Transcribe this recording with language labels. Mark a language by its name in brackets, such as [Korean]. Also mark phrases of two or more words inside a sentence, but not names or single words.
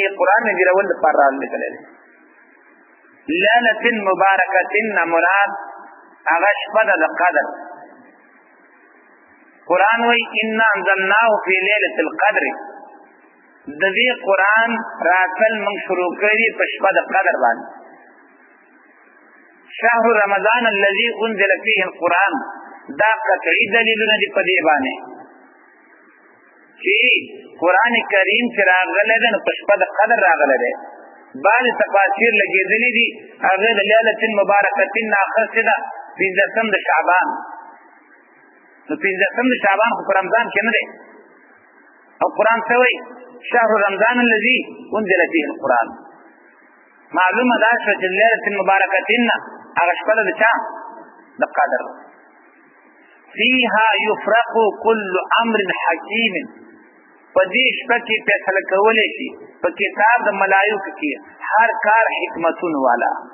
[Pashto] قرآن مې یېرول دپاره رالېږلی دی. [Arabic] لیلة مبارکة [Pashto] نه مراد هغه شپه ده د قدر. قرآن وی [Arabic] انا انزلناه فی لیلة القدر، [Pashto] د دې قرآن راتل موږ شروع کړي په شپه د قدر باندې. [Arabic] شهر رمضان الذي انزل فيه القرآن، [Pashto] دا قطعي دلیلونه دي په دې باندې چې قرآن کریم چې راغلی دی نو په شپه د قدر راغلی دی. بعض تفاسیر لګېدلي دي هغې د [Arabic] لیلة مبارکة [Pashto] نه اخیستې ده پنځلسم د شعبان. نو پنځلسم د شعبان خو په رمضان کې نه دی، او قرآن څه وایي؟ [Arabic] شهر رمضان الذي انزل فيه القرآن. [Pashto] معلومه دا شوه چې [Arabic] لیلة مبارکة [Pashto] نه هغه شپه ده د چا؟ د قدر. [Arabic] فیها یفرق کل امر حکیم، [Pashto] په دې شپه کې فیصله کولی شي په کتاب د ملایکو کې هر کار حکمتونو والا.